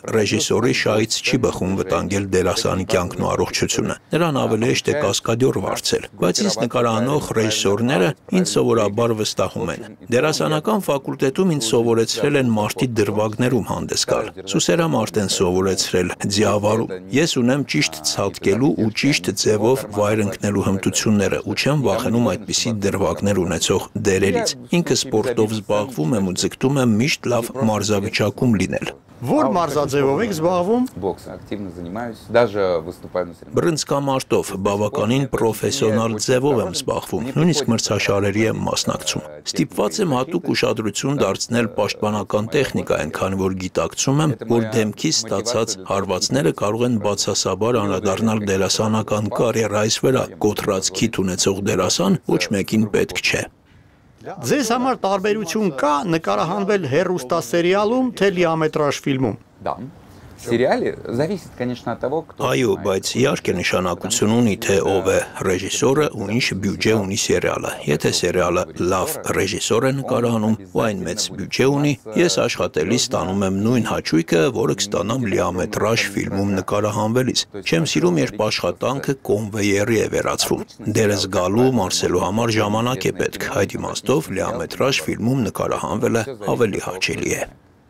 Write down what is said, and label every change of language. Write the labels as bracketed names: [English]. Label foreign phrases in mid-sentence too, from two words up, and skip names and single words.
[Armenian] ռեժիսորի շահից չի բխում վտանգել դերասանի կյանքն ու առողջությունը։ Նրան ավելի հեշտ է կասկադյոր վարձել, բայց նկարանող ռեժիսորները ինձ սովորաբար վստահում են։ Դերասանական ֆակուլտետում ինձ սովորեցրել են մարտի դրվագներում հանդես գալ։ Սուսերամարտ են սովորեցրել ձիավարում։ Ես ունեմ ճիշտ ցատկելու ու ճիշտ ձևով վայր ընկնելու հմտությունները ու չեմ վախենում այդպիսի դրվագներ ունեցող դերերից։ Ինքը սպորտով զբաղվում եմ ու ձգտում եմ միշտ լավ մարզավիճակում լինել։ Որ մարզաձևով եք զբաղվում։ [Russian] бокс активно занимаюсь, даже выступаю на соревнованиях. [Armenian] Բռնցքամարտով բավականին պրոֆեսիոնալ ձևով եմ զբաղվում, նույնիսկ մրցաշարերի եմ մասնակցում։ Ստիպված եմ հատուկ ուշադրություն դարձնել պաշտպանական տեխնիկային, քանի որ գիտակցում եմ, որ դեմքից ստացած հարվածները կարող են բացասաբար անդրադառնալ դերասանական կարիերայիս վրա։ Կոտրած քիթ ունեցող դերասան ոչ մեկին պետք չէ։ Ձեզ համար տարբերություն կա նկարահանվել հեռուստասերիալում, թե լիամետրաժ ֆիլմում։ [Russian] Да. В сериале зависит, конечно, от того, кто. [Armenian] Այո, բայց իհարկե նշանակություն ունի, թե ով է ռեժիսորը ու ինչ բյուջե ունի սերիալը։ Եթե սերիալը լավ ռեժիսոր է նկարահանում ու այն մեծ բյուջե ունի, ես աշխատելիս ստանում եմ նույն հաճույքը, որը կստանամ լիամետրաժ ֆիլմում նկարահանվելիս։ Չեմ սիրում, երբ աշխատանքը կոնվեյերի է վերածվում։ Դերը զգալու, մարսելու համար ժամանակ է պետք։ Այդ իմաստով լիամետրաժ ֆիլմում նկարահանվելը ավելի հաճելի է։